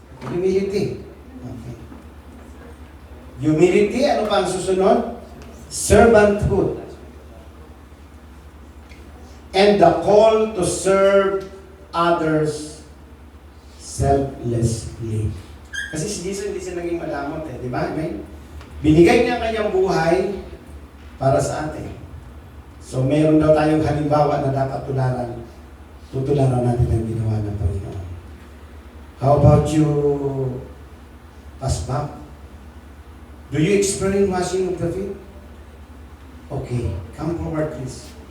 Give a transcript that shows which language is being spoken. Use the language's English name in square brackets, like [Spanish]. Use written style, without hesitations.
[Filipino] Humility. Okay. Humility, ano pa ang susunod? [English] Servanthood. And the call to serve others selflessly. [Filipino] Kasi si Jesus hindi siya naging malamot di ba? Amen? Binigay niya ang kanyang buhay para sa atin. So meron daw tayong halimbawa na dapat tutularan natin ang ginawa ng Panginoon. [English] How about you, Pasbak? Do you experience washing of the feet? Okay, come forward please.